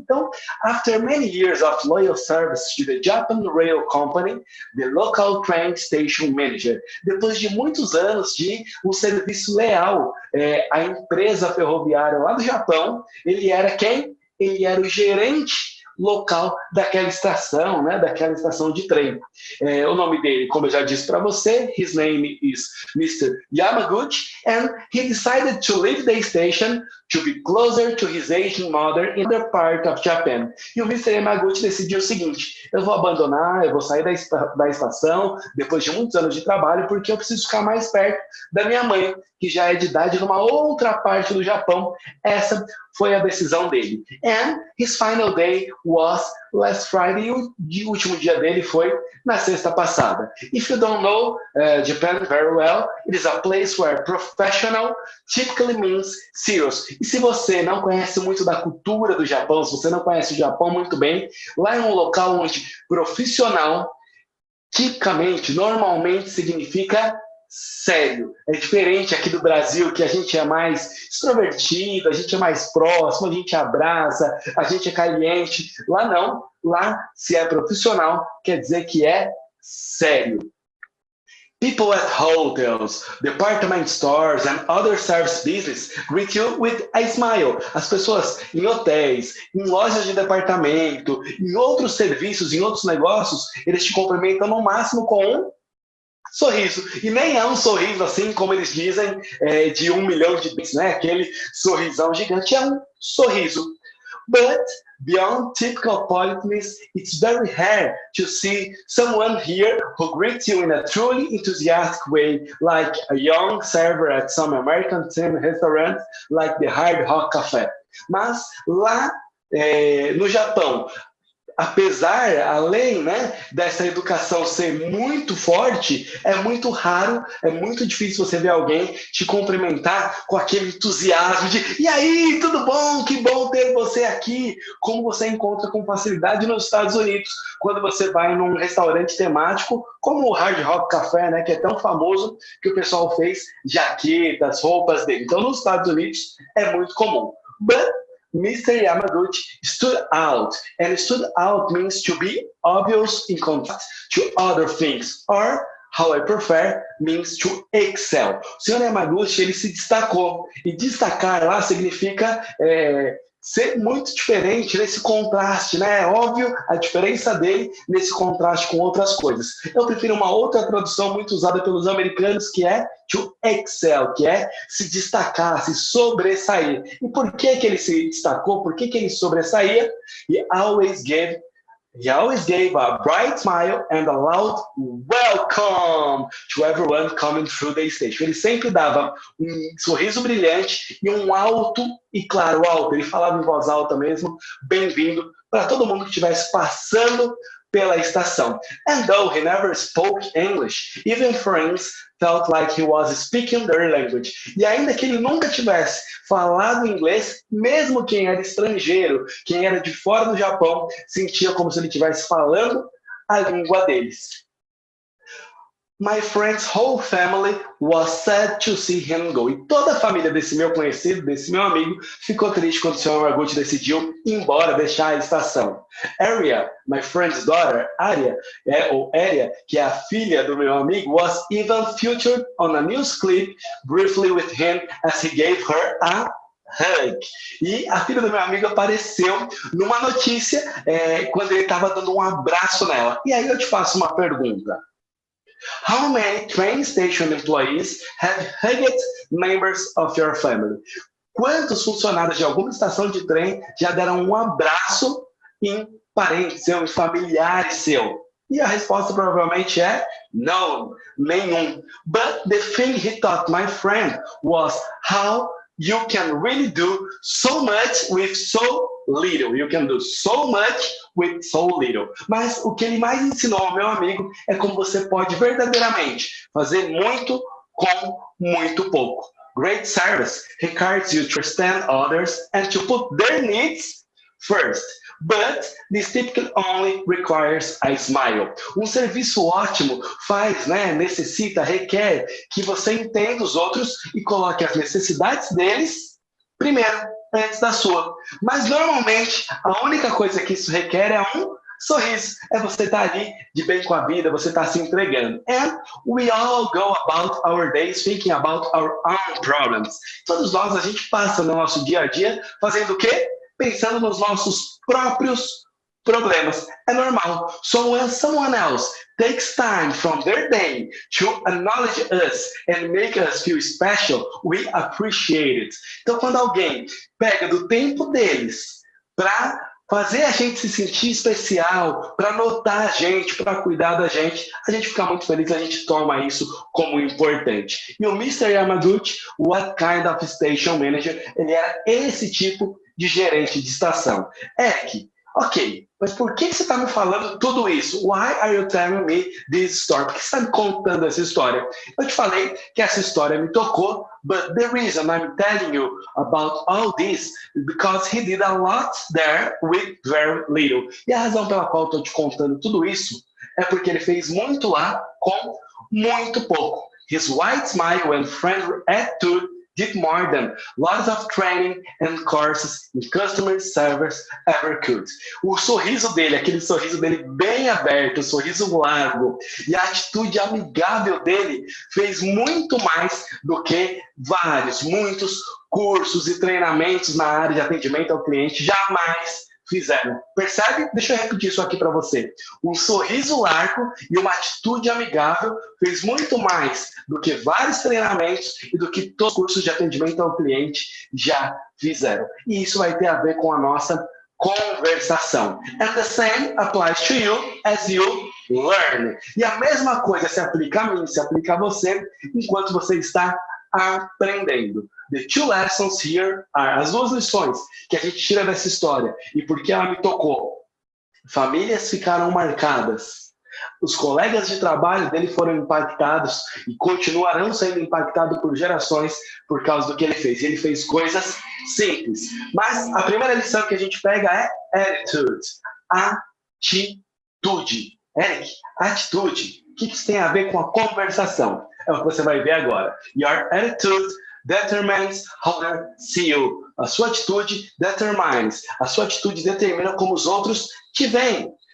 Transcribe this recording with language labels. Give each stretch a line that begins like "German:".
Portuguese: Então,
English: after many years of loyal service to the Japan Rail Company, the local train station manager,
Portuguese: depois de muitos anos de um serviço leal à empresa ferroviária lá do Japão, ele era quem? Ele era o gerente local daquela estação, né, daquela estação de trem. O nome dele, como eu já disse para você,
English: his name is Mr. Yamaguchi, and he decided to leave the station to be closer to his aging mother in the part of Japan.
Portuguese: E o Mr. Yamaguchi decidiu o seguinte: eu vou abandonar, eu vou sair da estação depois de muitos anos de trabalho, porque eu preciso ficar mais perto da minha mãe, que já é de idade numa outra parte do Japão. Essa foi a decisão dele.
English: And his final day was last Friday.
Portuguese: E o último dia dele foi na sexta passada.
English: If you don't know Japan very well, it is a place where professional typically means serious.
Portuguese: E se você não conhece muito da cultura do Japão, se você não conhece o Japão muito bem, lá é um local onde profissional, tipicamente, normalmente significa sério. É diferente aqui do Brasil, que a gente é mais extrovertido, a gente é mais próximo, a gente abraça, a gente é caliente. Lá não. Lá, se é profissional, quer dizer que é sério.
English: People at hotels, department stores and other service business greet you with a smile.
Portuguese: As pessoas em hotéis, em lojas de departamento, em outros serviços, em outros negócios, eles te cumprimentam no máximo com um sorriso. E nem é um sorriso assim, como eles dizem, de 1 milhão de dentes, né? Aquele sorrisão gigante, é um sorriso.
English: But beyond typical politeness, it's very rare to see someone here who greets you in a truly enthusiastic way, like a young server at some American chain restaurant, like the Hard Rock Café.
Portuguese: Mas lá no Japão, apesar, além, né, dessa educação ser muito forte, é muito raro, é muito difícil você ver alguém te cumprimentar com aquele entusiasmo de e aí, tudo bom? Que bom ter você aqui, como você encontra com facilidade nos Estados Unidos, quando você vai num restaurante temático, como o Hard Rock Café, né, que é tão famoso que o pessoal fez jaquetas, roupas dele. Então, nos Estados Unidos é muito comum.
English: But Mr. Yamaguchi stood out, and stood out means to be obvious in contrast to other things, or how I prefer means to excel.
Portuguese: O senhor Yamaguchi, ele se destacou, e destacar lá significa ser muito diferente nesse contraste, né? É óbvio a diferença dele nesse contraste com outras coisas. Eu prefiro uma outra tradução muito usada pelos americanos, que é to excel, que é se destacar, se sobressair. E por que ele se destacou? Por que ele sobressaía?
English: He always gave a bright smile and a loud welcome to everyone coming through the station.
Portuguese: Ele sempre dava um sorriso brilhante e um alto e claro alto. Ele falava em voz alta mesmo, bem-vindo para todo mundo que estivesse passando pela estação.
English: And though he never spoke English, even friends felt like he was speaking their language.
Portuguese: E ainda que ele nunca tivesse falado inglês, mesmo quem era estrangeiro, quem era de fora do Japão, sentia como se ele estivesse falando a língua deles.
English: My friend's whole family was sad to see him go.
Portuguese: E toda a família desse meu conhecido, desse meu amigo, ficou triste quando o Sr. Yamaguchi decidiu ir embora, deixar a estação.
English: Aria, my friend's daughter, Aria,
Portuguese: ou Aria, que é a filha do meu amigo,
English: was even featured on a news clip briefly with him as he gave her a hug.
Portuguese: E a filha do meu amigo apareceu numa notícia quando ele estava dando um abraço nela. E aí eu te faço uma pergunta.
English: How many train station employees have hugged members of your family?
Portuguese: Quantos funcionários de alguma estação de trem já deram um abraço em parente seu, em familiar seu? E a resposta provavelmente é não, nenhum.
English: But the thing he taught my friend was how you can really do so much with so little. You can do so much with so little.
Portuguese: Mas o que ele mais ensinou ao meu amigo é como você pode verdadeiramente fazer muito com muito pouco.
English: Great service requires you to understand others and to put their needs first. But this typically only requires a smile.
Portuguese: Um serviço ótimo necessita, requer que você entenda os outros e coloque as necessidades deles primeiro, antes da sua. Mas normalmente a única coisa que isso requer é um sorriso. É você estar ali de bem com a vida, você estar se entregando.
English: And we all go about our days thinking about our own problems.
Portuguese: Todos nós, a gente passa no nosso dia a dia fazendo o quê? Pensando nos nossos próprios problemas. É normal.
English: So when someone else takes time from their day to acknowledge us and make us feel special, we appreciate it.
Portuguese: Então, quando alguém pega do tempo deles para fazer a gente se sentir especial, para notar a gente, para cuidar da gente, a gente fica muito feliz, a gente toma isso como importante. E o Mr. Yamaguchi,
English: what kind of station manager,
Portuguese: ele era esse tipo de gerente de estação. Ok, mas por que você está me falando tudo isso?
English: Why are you telling me this story?
Portuguese: Por que você está me contando essa história? Eu te falei que essa história me tocou,
English: but the reason I'm telling you about all this is because he did a lot there with very little.
Portuguese: E a razão pela qual eu estou te contando tudo isso é porque ele fez muito lá com muito pouco.
English: His white smile and friendly attitude did more than lots of training and courses in customer service ever could.
Portuguese: O sorriso dele, aquele sorriso dele bem aberto, o sorriso largo e a atitude amigável dele fez muito mais do que muitos cursos e treinamentos na área de atendimento ao cliente jamais fizeram. Percebe? Deixa eu repetir isso aqui para você. Um sorriso largo e uma atitude amigável fez muito mais do que vários treinamentos e do que todos os cursos de atendimento ao cliente já fizeram. E isso vai ter a ver com a nossa conversação.
English: And the same applies to you as you learn.
Portuguese: E a mesma coisa se aplica a mim, se aplica a você, enquanto você está aprendendo.
English: The two lessons here are,
Portuguese: as duas lições que a gente tira dessa história e por que ela me tocou. famílias ficaram marcadas. Os colegas de trabalho dele foram impactados e continuarão sendo impactados por gerações por causa do que ele fez. Ele fez coisas simples. Mas a primeira lição que a gente pega é attitude. Atitude. Eric, atitude. O que isso tem a ver com a conversação? É o que você vai ver agora.
English: Your attitude determines how they see you.
Portuguese: A sua atitude determines. A sua atitude determina como os outros te veem.